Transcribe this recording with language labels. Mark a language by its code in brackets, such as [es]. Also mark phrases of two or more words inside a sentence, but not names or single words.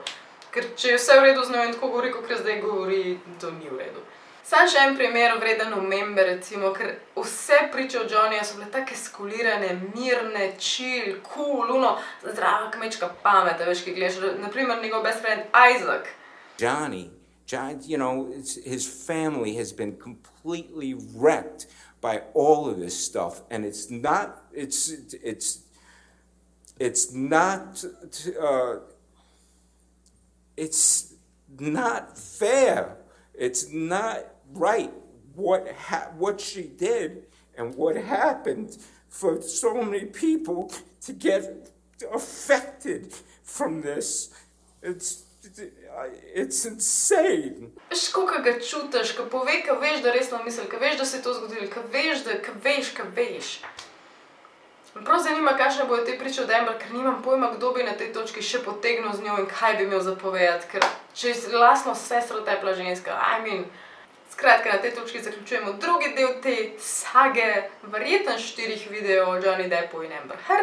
[sl] Ker če je vse v redu z njo in tako govori, kot zdaj govori, to ni v redu. Sam še en primer vreden omembe, recimo, ker vse priče od Johnnyja so bile take skulirane, mirne, [en] chill, cool, [sl] zdrava kmečka pamet, veš, ki gledaš, naprimer njegov [en] best friend [sl] Isaac. [en] Johnny, you know, his family has been completely wrecked by all of this stuff, and it's not fair. It's not right what she did and what happened for so many people to get affected from this. It's insane. [sl] Veš, koliko ga čutiš, ko pove, ko veš, da resno misli, ko veš, da se je to zgodilo, ko veš. Prav zanima, kakšne bojo te priče od Amber, ker nimam pojma, kdo bi na tej točki še potegnil z njo in kaj bi imel zapovedati, ker če je lastno sestro tepla ženska, skratka, na tej točki zaključujemo drugi del te sage, verjetno 4 videov o Johnny Deppu in Amber Heard.